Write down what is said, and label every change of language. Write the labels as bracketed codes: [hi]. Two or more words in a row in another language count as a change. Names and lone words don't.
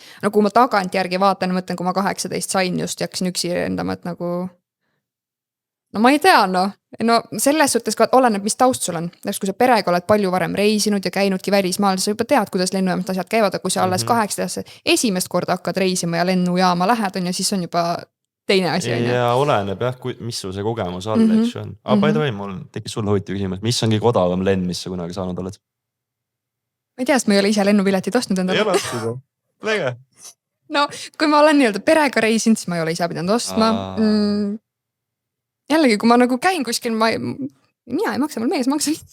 [et] No kui ma tagant järgi vaatan, mõtlen, kui ma 18 sain just ja hakkasin üksi lendama, et nagu no ma ei tea, no selles suhtes ka oleneb, mis taust sul on. Kui sa perega oled palju varem reisinud ja käinudki välismaal, sa juba tead, kuidas lennujaamast asjad käivad, aga kui sa alles 18 esimest korda hakkad reisima ja lennujaama lähed on ja siis on juba teine asi. Ja oleneb jah, mis sul see kogemus all, eks on. Aga [en] by the way, [et] mul tekkis sulle huvitav küsimus, mis on kõige odavam lend, mis sa kunagi saanud oled? Ma ei tea, sest ma ei ole ise lennupiletit ostnud endale. Ei ole ostnud, lege. No, kui ma olen nii-öelda perega reisinud, siis ma ei ole ise pidanud ostma. Jällegi, kui ma nagu käin kuskil, mina ei maksa, mul mees maksa.